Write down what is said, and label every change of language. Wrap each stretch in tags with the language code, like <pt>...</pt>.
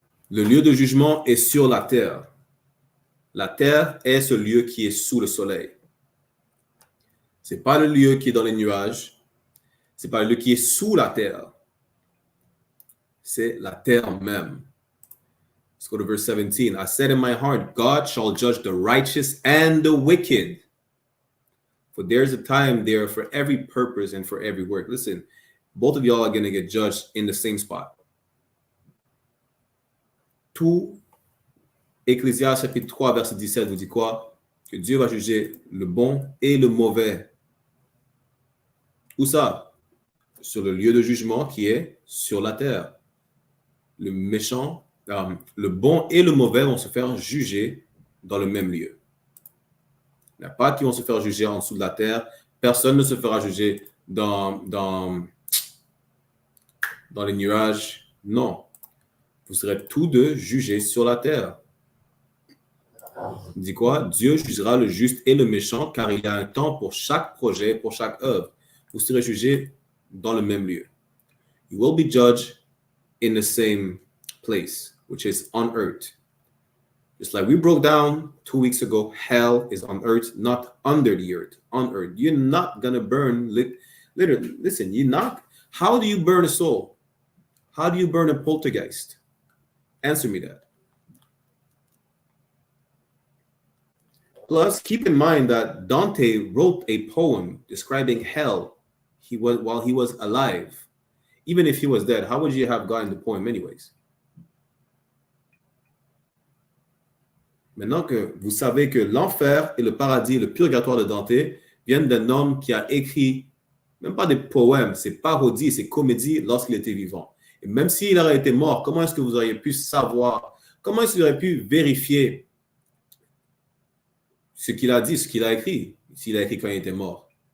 <fr>Le lieu de jugement est sur la terre. La terre est ce lieu qui est sous le soleil. Ce n'est pas le lieu qui est dans les nuages. Ce n'est pas le lieu qui est sous la terre. C'est la terre même.</fr> <en>Let's go to verse 17. I said in my heart, God shall judge the righteous and the wicked. For there's a time there for every purpose and for every work. Listen, both of y'all are going to get judged in the same spot.</en> <fr>Tout Ecclésiaste chapitre 3 verset 17 vous dit quoi? Que Dieu va juger le bon et le mauvais. Où ça? Sur le lieu de jugement qui est sur la terre. Le méchant, le bon et le mauvais vont se faire juger dans le même lieu. Il n'y a pas qui vont se faire juger en dessous de la terre. Personne ne se fera juger dans les nuages. Non. Vous serez tous deux jugés sur la terre. Il dit quoi? Dieu jugera le juste et le méchant, car il y a un temps pour chaque projet, pour chaque œuvre. Vous serez jugés dans le même lieu.</fr> <en>You will be judged in the same place, which is on earth. Just like we broke down 2 weeks ago, hell is on earth, not under the earth, on earth. You're not going to burn, literally, listen, you're not, how do you burn a soul? How do you burn a poltergeist? Answer me that. Plus, keep in mind that Dante wrote a poem describing hell while he was alive. Even if he was dead, how would you have gotten the poem anyways?</en> <fr>Maintenant que vous savez que l'enfer et le paradis et le purgatoire de Dante viennent d'un homme qui a écrit, même pas des poèmes, c'est parodies, c'est comédies lorsqu'il était vivant. Et même s'il aurait été mort, comment est-ce que vous auriez pu savoir, comment est-ce que vous auriez pu vérifier ce qu'il a dit, ce qu'il a écrit, s'il a écrit quand il était mort?</fr>